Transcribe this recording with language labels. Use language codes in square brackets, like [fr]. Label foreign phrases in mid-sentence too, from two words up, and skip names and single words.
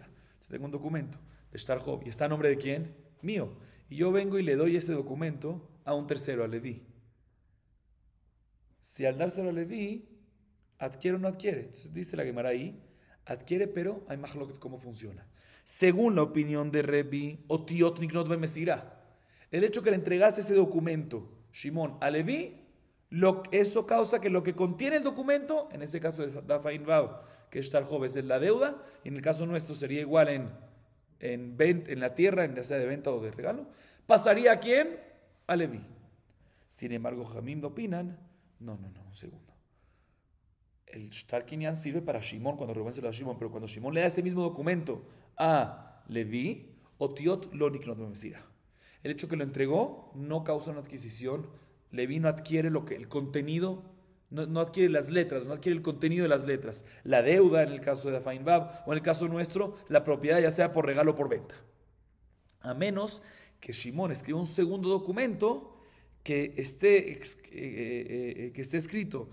[es] Entonces tengo un documento de [he] שטר חוב [es] y está a nombre de quién? Mío. Y yo vengo y le doy ese documento a un tercero, a Leví. Si al dárselo a Leví, adquiere o no adquiere. Entonces dice la Gemara ahí, adquiere, pero hay más lo que cómo funciona. Según la opinión de Rebbi, [he] אותיות נקנות במסירה. [es] El hecho que le entregase ese documento, Shimon, a Leví, eso causa que lo que contiene el documento, en ese caso de Dafain Vav, que es [he] שטר חוב, [es] es la deuda, y en el caso nuestro sería igual en la tierra, ya sea de venta o de regalo, pasaría a quién? A Leví. Sin embargo, Jamim opinan, no, un segundo. El [he] שטר קנין [es] sirve para Shimon cuando Rubén se lo da a Shimon, pero cuando Shimon le da ese mismo documento a Leví, [he] אותיות לא נקנות במסירה. [es] El hecho que lo entregó no causa una adquisición. Leví no adquiere el contenido, no adquiere las letras, no adquiere el contenido de las letras. La deuda en el caso de Dafain Vav, o en el caso nuestro, la propiedad ya sea por regalo o por venta. A menos que Shimon escriba un segundo documento que esté escrito.